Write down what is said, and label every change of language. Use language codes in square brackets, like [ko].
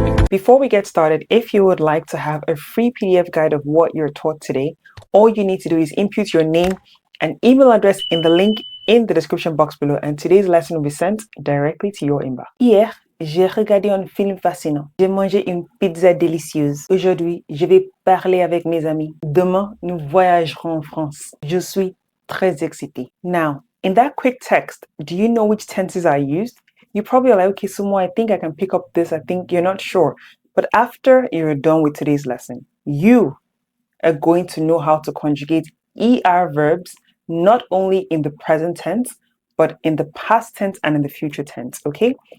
[en] Before we get started, if you would like to have a free PDF guide of what you're taught today, all you need to do is input your name and email address in the link in the description box below, and today's lesson will be sent directly to your inbox. [fr] Hier, j'ai regardé un film fascinant. J'ai mangé une pizza délicieuse. Aujourd'hui, je vais parler avec mes amis. Demain, nous voyagerons en France. Je suis très excitée. [en] Now, in that quick text, do you know which tenses are used? You probably are like, okay, Sumo, I think I can pick up this. I think you're not sure. But after you're done with today's lesson, you are going to know how to conjugate ER verbs, not only in the present tense, but in the past tense and in the future tense, okay?